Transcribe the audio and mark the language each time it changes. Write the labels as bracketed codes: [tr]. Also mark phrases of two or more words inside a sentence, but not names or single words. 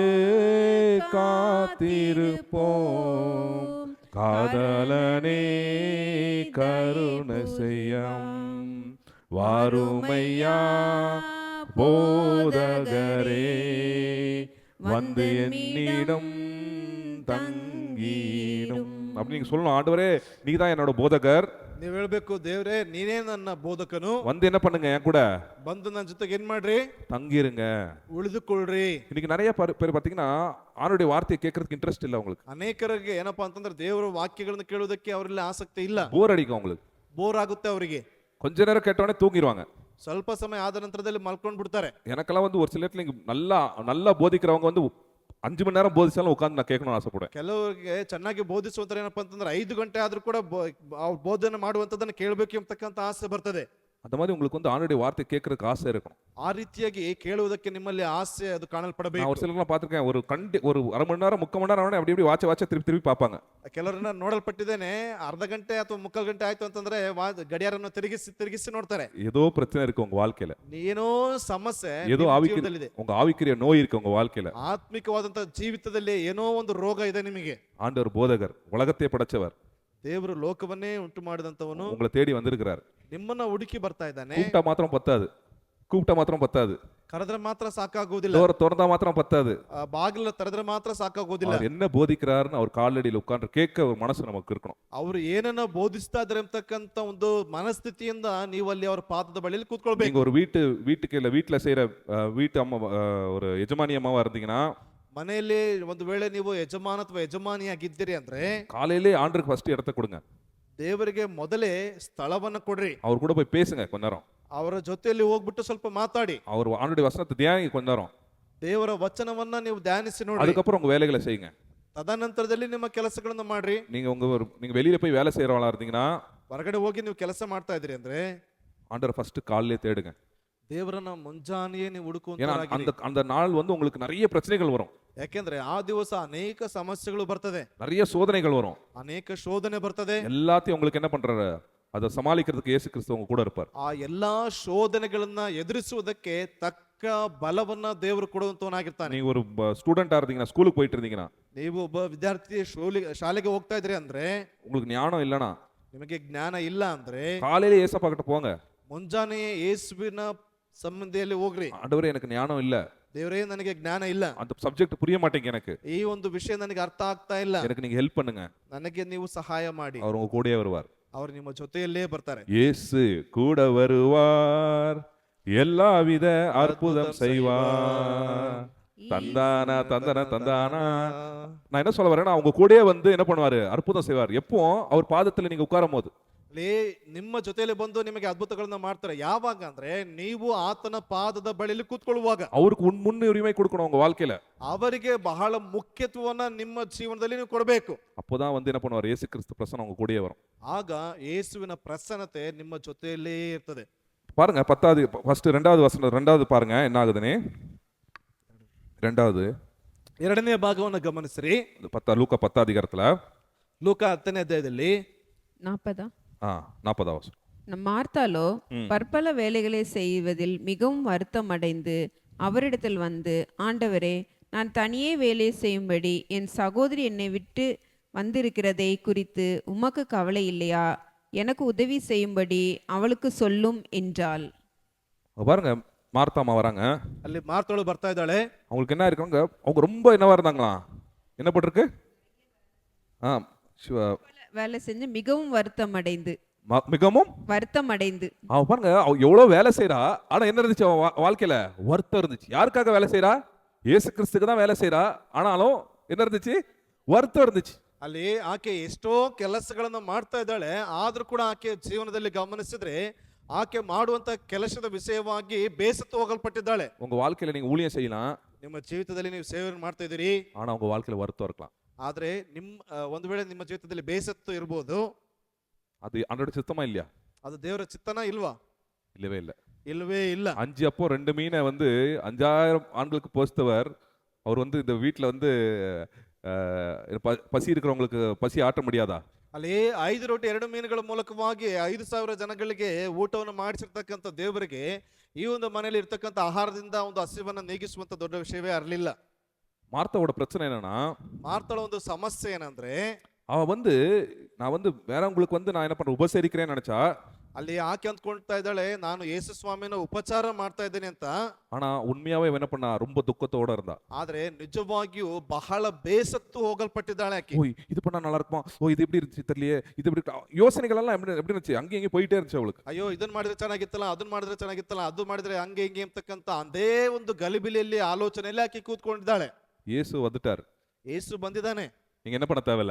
[ta] காத்திருப்போம், காதலனே கருணை செய்யும், வாருமையா போதகரே வந்து என்னிடம் தங்கீடும். அப்படி நீங்க சொல்லணும், ஆண்டவரே நீ தான் என்னோட போதகர், [kn] ನೀವ್ ಹೇಳ್ಬೇಕು, ದೇವ್ರೇ ನೀನೇ ನನ್ನ ಬೋಧಕನು, [ta] வந்து என்ன பண்ணுங்க என் கூட [kn] ಬಂದು ನನ್ನ ಜೊತೆಗೆ ಏನ್ ಮಾಡ್ರಿ, [ta] தங்கிருங்க. [kn] ಉಳಿದುಕೊಳ್ಳ್ರಿ. [ta] இன்னைக்கு நிறைய பேர் பாத்தீங்கன்னா ஆணுடைய வார்த்தையை கேட்கறதுக்கு இன்ட்ரெஸ்ட் இல்ல உங்களுக்கு. [kn] ಅನೇಕರಿಗೆ ಏನಪ್ಪಾ ಅಂತಂದ್ರೆ ದೇವರ ವಾಕ್ಯಗಳನ್ನ ಕೇಳೋದಕ್ಕೆ ಅವರಲ್ಲಿ ಆಸಕ್ತಿ ಇಲ್ಲ, [ta] போர் அடிக்கும் உங்களுக்கு. [kn] ಬೋರ್ ಆಗುತ್ತೆ ಅವರಿಗೆ. [ta] கொஞ்ச நேரம் கேட்டவொடனே தூங்கிடுவாங்க. [kn] ಸ್ವಲ್ಪ ಸಮಯ ಆದ ನಂತರದಲ್ಲಿ ಮಲ್ಕೊಂಡ್ ಬಿಡ್ತಾರೆ. [ta] எனக்கெல்லாம் வந்து ஒரு சில இடத்துல இங்க நல்லா போதிக்கிறவங்க வந்து 5 மணி நேரம் போதிச்சாலும் உட்காந்து நான் கேட்கணும்னு ஆசைப்படுவேன். [kn] ಕೆಲವರಿಗೆ ಚೆನ್ನಾಗಿ ಬೋಧಿಸುವಂತಾರೆ ಏನಪ್ಪಾ ಅಂತಂದ್ರೆ 5 ಗಂಟೆ ಆದ್ರೂ ಕೂಡ ಅವ್ರು ಬೋಧನೆ ಮಾಡುವಂತದನ್ನ ಕೇಳಬೇಕು ಎಂಬತಕ್ಕಂತ ಆಸೆ ಬರ್ತದೆ. [ta] அந்த மாதிரி உங்களுக்கு வந்து ஆணுடைய வார்த்தை கேட்கறதுக்கு ஆசை இருக்கணும். [kn] ಆ ರೀತಿಯಾಗಿ ಕೇಳುವುದಕ್ಕೆ ನಿಮ್ಮಲ್ಲಿ ಆಸೆ ಅದು [ta] நான் [kn] ಕಾಣಲ್ಪಡಬೇಕು. [ta] ஒரு சிலர்லாம் பார்த்திருக்கேன், ஒரு அரை மணி நேரம் 3/4 மணி நேரம் அப்படி வாட்ச திருப்பி பார்ப்பாங்க. [kn] ಕೆಲವರನ್ನ ನೋಡಲ್ಪಟ್ಟಿದ್ದೇನೆ, ಅರ್ಧ ಗಂಟೆ ಅಥವಾ ಮುಕ್ಕಾಲು ಗಂಟೆ ಆಯ್ತು ಅಂತಂದ್ರೆ ಗಡಿಯಾರನ್ನು ತಿರುಗಿಸಿ ನೋಡ್ತಾರೆ. [ta] ஏதோ பிரச்சனை இருக்கு உங்க வாழ்க்கையில, [kn] ಏನೋ ಸಮಸ್ಯೆ [ta] ஏதோ [kn] ನಿಮ್ಮ [ta] ஆவிக்குரிய [kn] ಜೀವಿತದಲ್ಲಿದೆ. [ta] உங்க ஆவிக்குரிய நோய் இருக்கு உங்க வாழ்க்கையில. [kn] ಆತ್ಮಿಕವಾದಂತ ಜೀವಿತದಲ್ಲಿ ಏನೋ ಒಂದು ರೋಗ ಇದೆ ನಿಮಗೆ. [ta] ஆண்டவர் போதகர், உலகத்தை படைச்சவர், [kn] ದೇವರು ಲೋಕವನ್ನೇ ಉಂಟು ಮಾಡಿದಂತವನು [ta] உங்களை தேடி வந்திருக்கிறார். [kn] ನಿಮ್ಮನ್ನ ಹುಡುಕಿ ಬರ್ತಾ ಇದ್ದಾನೆ. [ta] கூப்பிட்டா மாத்திரம் பத்தாது, [kn] ಕರೆದ್ರೆ ಮಾತ್ರ ಸಾಕಾಗುವುದಿಲ್ಲ, [ta] டோரை திறந்தா மாத்திரம் பத்தாது. [kn] ಬಾಗಿಲ ತೆರೆದ್ರೆ ಮಾತ್ರ ಸಾಕಾಗುವುದಿಲ್ಲ. [ta] அவர் என்ன போதிக்கிறாருன்னு அவர் காலடியில் உட்கார்ந்து கேட்க ஒரு மனசு நமக்கு இருக்கணும். [kn] ಅವರು ಏನನ್ನ ಬೋಧಿಸ್ತಾ ಇದಾರೆ ಅಂತಕ್ಕಂತ ಒಂದು ಮನಸ್ಥಿತಿಯಿಂದ ನೀವು ಅಲ್ಲಿ ಅವರ ಪಾದದ ಬಳಿಯಲ್ಲಿ ಕೂತ್ಕೊಳ್ಬೇಕು. [ta] நீங்க ஒரு வீட்டுல செய்யற வீட்டு அம்மா, ஒரு எஜமானி அம்மாவா இருந்தீங்கன்னா, [kn] ಮನೆಯಲ್ಲಿ ಒಂದು ವೇಳೆ ನೀವು ಯಜಮಾನ ಅಥವಾ ಯಜಮಾನಿಯಾಗಿದ್ದೀರಿ ಅಂದ್ರೆ [ta] காலையிலே ஆண்டருக்கு ஃபர்ஸ்ட் இடத்த கொடுங்க. [kn] ದೇವರಿಗೆ ಮೊದಲೇ ಸ್ಥಳವನ್ನ ಕೊಡ್ರಿ. [ta] அவர் கூட போய் பேசுங்க கொஞ்ச நேரம். [kn] ಅವರ ಜೊತೆಯಲ್ಲಿ ಹೋಗ್ಬಿಟ್ಟು ಸ್ವಲ್ಪ ಮಾತಾಡಿ. [ta] அவர் ஆண்டுடைய வசனத்தை தியானி கொஞ்ச நேரம். [kn] ದೇವರ ವಚನವನ್ನ ನೀವು ಧ್ಯಾನಿಸಿ ನೋಡಿ. [ta] அதுக்கப்புறம் உங்க வேலைகளை செய்யுங்க. [kn] ತದನಂತರದಲ್ಲಿ ನಿಮ್ಮ ಕೆಲಸಗಳನ್ನ ಮಾಡ್ರಿ. [ta] நீங்க வெளியில போய் வேலை செய்யறவங்களா இருந்தீங்கன்னா, [kn] ಹೊರಗಡೆ ಹೋಗಿ ನೀವು ಕೆಲಸ ಮಾಡ್ತಾ ಇದ್ರಿ ಅಂದ್ರೆ [ta] ஆண்டரை ஃபர்ஸ்ட் காலையிலே தேடுங்க. [kn] ದೇವರನ್ನ ಮುಂಜಾನೆಯೇ ನೀವು [ta] ஏன்னா [kn] ಹುಡುಕುವಂತ [ta] அந்த நாள் வந்து உங்களுக்கு நிறைய பிரச்சனைகள் வரும், [kn] ಯಾಕೆಂದ್ರೆ ಆ ದಿವಸ ಅನೇಕ ಸಮಸ್ಯೆಗಳು ಬರ್ತದೆ, [ta] நிறைய சோதனைகள் வரும், [kn] ಅನೇಕ ಶೋಧನೆ ಬರ್ತದೆ. [ta] எல்லாத்தையும் உங்களுக்கு என்ன பண்றாரு, அதை சமாளிக்கிறதுக்கு இயேசு கிறிஸ்து உங்க கூட இருப்பார். [kn] ಆ ಎಲ್ಲಾ ಶೋಧನೆಗಳನ್ನ ಎದುರಿಸುವುದಕ್ಕೆ ತಕ್ಕ ಬಲವನ್ನ ದೇವರು ಕೊಡುವಂತವನಾಗಿರ್ತಾನೆ. [ta] நீங்க ஒரு ஸ்டூடெண்டா இருந்தீங்கன்னா, ஸ்கூலுக்கு போயிட்டு இருந்தீங்கன்னா, [kn] ನೀವು ಒಬ್ಬ ವಿದ್ಯಾರ್ಥಿ ಶಾಲೆಗೆ ಹೋಗ್ತಾ ಇದ್ರಿ ಅಂದ್ರೆ, [ta] உங்களுக்கு ஞானம் இல்லைன்னா [kn] ನಿಮಗೆ ಜ್ಞಾನ ಇಲ್ಲ ಅಂದ್ರೆ [ta] காலையிலே ஏசப்பா கிட்ட போங்க. [kn] ಮುಂಜಾನೆ ಯೇಸುವಿನ ಸಂಬಂಧಿಯಲ್ಲಿ ಹೋಗ್ರಿ. [ta] ஆண்டவரே எனக்கு ஞானம் இல்ல, [kn] ದೇವರೇ ನನಗೆ ಜ್ಞಾನ ಇಲ್ಲ, [ta] அந்த சப்ஜெக்ட் புரிய மாட்டேங்க, எனக்கு [kn] ಈ ಒಂದು ವಿಷಯ ನನಗೆ ಅರ್ಥ ಆಗ್ತಾ ಇಲ್ಲ, [ta] எனக்கு நீங்க ஹெல்ப் பண்ணுங்க. [kn] ನನಗೆ ನೀವು ಸಹಾಯ ಮಾಡಿ. [ta] அவர் உங்க கூடயே வருவார். [kn] ಅವರು ನಿಮ್ಮ ಜೊತೆಯಲ್ಲೇ ಬರ್ತಾರೆ. [ta] இயேசு கூட வருவார், எல்லாவித அற்புதம் செய்வார். தந்தானா தந்தன தந்தானா. நான் என்ன சொல்ல வரேன்னா, அவங்க கூடயே வந்து என்ன பண்ணுவாரு, அற்புதம் செய்வார். எப்போ அவர் பாதத்துல நீங்க உட்காரும் போது, [kn] ನಿಮ್ಮ ಜೊತೆಯಲ್ಲಿ ಬಂದು ನಿಮಗೆ ಅದ್ಭುತಗಳನ್ನ ಮಾಡ್ತಾರೆ. ಯಾವಾಗ ಅಂದ್ರೆ ನೀವು ಆತನ ಪಾದದ ಬಳಿಯಲ್ಲಿ ಕೂತ್ಕೊಳ್ಳುವಾಗ. [ta] அவருக்கு முன்னுரிமை கொடுக்கணும் உங்க வாழ்க்கையில. [kn] ಅವರಿಗೆ ಬಹಳ ಮುಖ್ಯತ್ವವನ್ನ ನಿಮ್ಮ ಜೀವನದಲ್ಲಿ ನೀವು ಕೊಡಬೇಕು. [ta] அப்போதான் வந்து என்ன பண்ணுவார், இயேசு கிறிஸ்து பிரசன்னம் உங்க கூடயே வரும். [kn] ಆಗ ಯೇಸುವಿನ ಪ್ರಸನ್ನತೆ ನಿಮ್ಮ ಜೊತೆಯಲ್ಲೇ ಇರ್ತದೆ. [ta] பாருங்க 10வது ஃபர்ஸ்ட் 2வது வசனம், 2வது பாருங்க என்ன ஆகுதுன்னு. 2வது [kn] ಎರಡನೇ ಭಾಗವನ್ನು ಗಮನಿಸ್ರಿ. [ta] லூக்கா 10 அதிகாரத்துல [kn] ಲೂಕ 10ನೇ ಅಧ್ಯಾಯದಲ್ಲಿ [ta] 40 40வது வசனம். மார்த்தாலோ பற்பல வேலைகளை செய்வதில் மிகவும் வருத்தம் அடைந்து அவரிடத்தில் வந்து, ஆண்டவரே, நான் தனியே வேலை செய்யும்படி என் சகோதரி என்னை விட்டு வந்திருக்கிறதை குறித்து உமக்கு கவலை இல்லையா? எனக்கு உதவி செய்யும்படி அவளுக்கு சொல்லும் என்றாள். பாருங்க, மார்த்தாமா வராங்க. [kn] ಅಲ್ಲಿ ಮಾರ್ತಳು ಬರ್ತಾ ಇದ್ದಾಳೆ. [ta] அவங்களுக்கு என்ன இருக்காங்க, அவங்க ரொம்ப என்னவா இருந்தாங்களா, என்ன பட்டிருக்கு, வேலை செஞ்சு மிகவும் வருத்தம் அடைந்து, மிகவும் வருத்தம் அடைந்து. அவன் பாருங்க, அவ எவ்வளவு வேலை செய்யறா, ஆனா என்ன இருந்துச்சு அவன் வாழ்க்கையில, வருத்தம் இருந்துச்சு. யாருக்காக வேலை செய்யறா, இயேசு கிறிஸ்துக்கு தான் வேலை செய்யறா, ஆனாலும் என்ன இருந்துச்சு, வருத்தம் இருந்துச்சு. [kn] ಅಲ್ಲಿ ಆಕೆ ಎಷ್ಟೋ ಕೆಲಸಗಳನ್ನ ಮಾಡ್ತಾ ಇದ್ದಾಳೆ, ಆದ್ರೂ ಕೂಡ ಆಕೆ ಜೀವನದಲ್ಲಿ ಗಮನಿಸಿದ್ರೆ ಆಕೆ ಮಾಡುವಂತ ಕೆಲಸದ ವಿಷಯವಾಗಿ ಬೇಸತ್ತು ಹೋಗಲ್ಪಟ್ಟಿದ್ದಾಳೆ. [ta] உங்க வாழ்க்கையில நீங்க ஊழியம் செய்யலாம், [kn] ನಿಮ್ಮ ಜೀವಿತದಲ್ಲಿ ನೀವು ಸೇವೆ ಮಾಡ್ತಾ ಇದ್ದೀರಿ, [ta] ஆனா உங்க வாழ்க்கையில வருத்தம் இருக்கலாம். [kn] ಆದ್ರೆ ಒಂದು ವೇಳೆ ನಿಮ್ಮ ಜೀವಿತದಲ್ಲಿ ಬೇಸತ್ತು ಇರಬಹುದು. [ta] அது ஆண்டோட சித்தமா இல்லையா? [kn] ಅದು ದೇವರ ಚಿತ್ತನ ಇಲ್ವಾ? [ta] இல்லவே இல்லை. [kn] ಇಲ್ವೇ ಇಲ್ಲ. [ta] 5 அப்போ 2 மீனை வந்து 5000 ஆண்களுக்கு போஸ்தவர். அவர் வந்து இந்த வீட்டுல வந்து பசி இருக்கிறவங்களுக்கு பசி ஆட்ட முடியாதா? [kn] ಅಲ್ಲಿ 5 ರೊಟ್ಟಿ 2 ಮೀನುಗಳ ಮೂಲಕವಾಗಿ 5,000 ಜನಗಳಿಗೆ ಊಟವನ್ನು ಮಾಡಿಸಿರ್ತಕ್ಕಂಥ ದೇವರಿಗೆ ಈ ಒಂದು ಮನೆಯಲ್ಲಿ ಇರ್ತಕ್ಕಂಥ ಆಹಾರದಿಂದ ಒಂದು ಹಸಿವನ್ನ ನೀಗಿಸುವಂತ ದೊಡ್ಡ ವಿಷಯವೇ ಇರಲಿಲ್ಲ. [ta] மார்த்தாவோட பிரச்சனை என்னன்னா, [kn] ಮಾರ್ತಳ ಒಂದು ಸಮಸ್ಯೆ ಏನಂದ್ರೆ, [ta] அவ வந்து நான் வந்து வேறவங்களுக்கு வந்து நான் என்ன பண்றேன், உபசரிக்கிறேன்னு நினைச்சா, [kn] ಅಲ್ಲಿ ಆಕೆ ಅಂದ್ಕೊಳ್ತಾ ಇದ್ದಾಳೆ ನಾನು ಯೇಸು ಸ್ವಾಮಿನ ಉಪಚಾರ ಮಾಡ್ತಾ ಇದ್ದೇನೆ ಅಂತ. [ta] ஆனா உண்மையாவே இவன் என்ன பண்ணா, ரொம்ப துக்கத்தோட இருந்தா. [kn] ಆದ್ರೆ ನಿಜವಾಗಿಯೂ ಬಹಳ ಬೇಸತ್ತು ಹೋಗಲ್ಪಟ್ಟಿದ್ದಾಳೆ ಆಕೆ. [ta] ஓ இது பண்ணா நல்லா இருக்குமா, ஓ இது எப்படி இருந்துச்சு தெரியலையே, இது எப்படி யோசனைகள் எல்லாம் எப்படி இருந்துச்சு, அங்கே இங்கே போயிட்டே இருந்துச்சு அவளுக்கு. [kn] ಅಯ್ಯೋ ಇದನ್ನ ಮಾಡಿದ್ರೆ ಚೆನ್ನಾಗಿತ್ತಲ್ಲ, ಅದನ್ನ ಮಾಡಿದ್ರೆ ಚೆನ್ನಾಗಿತ್ತಲ್ಲ, ಅದು ಮಾಡಿದ್ರೆ ಹಂಗೆ ಹಿಂಗೆ ಅಂತಕ್ಕಂತ ಅದೇ ಒಂದು ಗಲಿಬಿಲಿಯಲ್ಲಿ ಆಲೋಚನೆಯಲ್ಲಿ ಆಕೆ ಕೂತ್ಕೊಂಡಿದ್ದಾಳೆ. [ta] இயேசு வந்துட்டார். [kn] ಯೇಸು ಬಂದಿದ್ದಾನೆ. [ta] நீங்க என்ன பண்ண தேவையில்ல,